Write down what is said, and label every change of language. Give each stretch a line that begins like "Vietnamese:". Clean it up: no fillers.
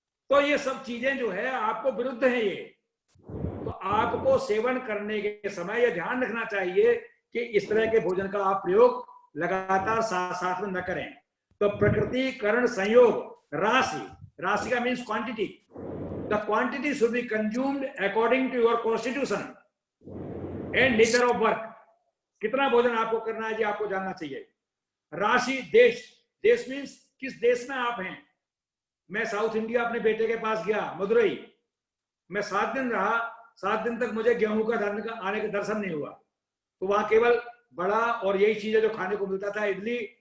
Hindi: तो ये सब चीजें जो है आपको विरुद्ध है। ये तो आपको सेवन करने के समय ये ध्यान रखना चाहिए कि इस तरह के भोजन का आप प्रयोग लगातार साथ साथ में न करें। तो प्रकृति करण संयोग, राशि, राशि का means quantity,
English: The quantity should be consumed according to your constitution and nature of work.
Hindi: कितना भोजन आपको करना है जी आपको जानना चाहिए। राशि, देश, देश मीन्स किस देश में आप हैं। मैं साउथ इंडिया अपने बेटे के पास गया, मदुरई, मैं 7 दिन रहा, 7 दिन तक मुझे गेहूं का धान का आने का दर्शन नहीं हुआ। तो वहां केवल बड़ा और यही चीजें जो खाने को मिलता था, इडली।